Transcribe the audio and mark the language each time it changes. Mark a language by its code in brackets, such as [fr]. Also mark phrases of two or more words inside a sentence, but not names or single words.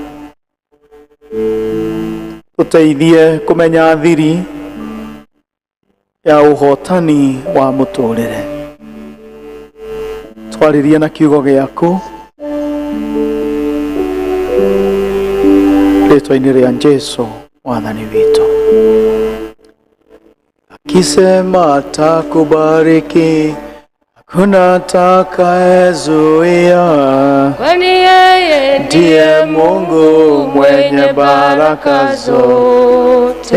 [ki] Tũteithie kũmenya thiri ya ũhotani wa mũtũrĩre. Twarĩrie na kiugo gĩaku rĩtwa-inĩ rĩa Jesũ Mwathani witũ. [sw] Akisema atakubariki, kuna atakayezuia? Kwani yeye Ndiye Mungu mwenye baraka zote.